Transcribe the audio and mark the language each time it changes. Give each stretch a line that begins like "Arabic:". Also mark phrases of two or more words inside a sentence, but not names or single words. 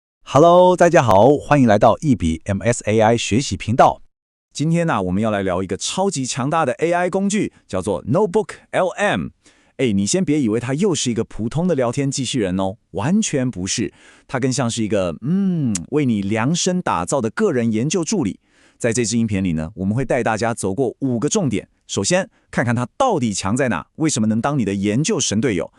Chinese: Hello， 大家好，歡迎來到一筆 MSAI 學習頻道。今天呢，我們要來聊一個超級強大的 AI 工具，叫做 NotebookLM。你先別以為它又是一個普通的聊天機器人哦，完全不是，它更像是一個為你量身打造的個人研究助理。在這支影片裡呢，我們會帶大家走過5個重點。首先，看看它到底強在哪，為什麼能當你的研究神隊友。